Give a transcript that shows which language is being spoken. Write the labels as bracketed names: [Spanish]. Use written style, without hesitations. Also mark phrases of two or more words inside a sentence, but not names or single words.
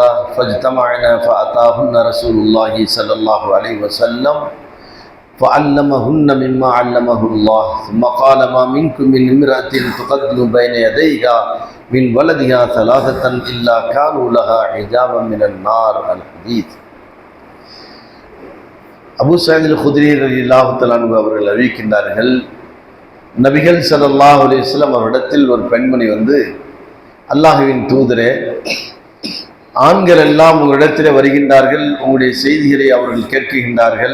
[Arabic] فاجتمعنا فأتاهن رسول الله صلى الله عليه وسلم فعلمهن مما علمه الله. ثم قال: ما منكم من امرأة تقدم بين يديها من ولدها ثلاثة إلا كانوا لها حجابا من النار. الحديث. [Tamil] அபூ ஸயீத் அல்-குத்ரி [Arabic] رضي الله تعالى عنه [Tamil] அவர்கள் அறிவிக்கின்றார்கள், நபிகள் [Arabic] صلى الله عليه وسلم [Tamil] அவரிடத்தில் ஒரு பெண்மணி வந்து, அல்லாஹ்வின் தூதரே, ஆண்கள் எல்லாம் உங்களிடத்திலே வருகின்றார்கள், உங்களுடைய செய்திகளை அவர்கள் கேட்கின்றார்கள்.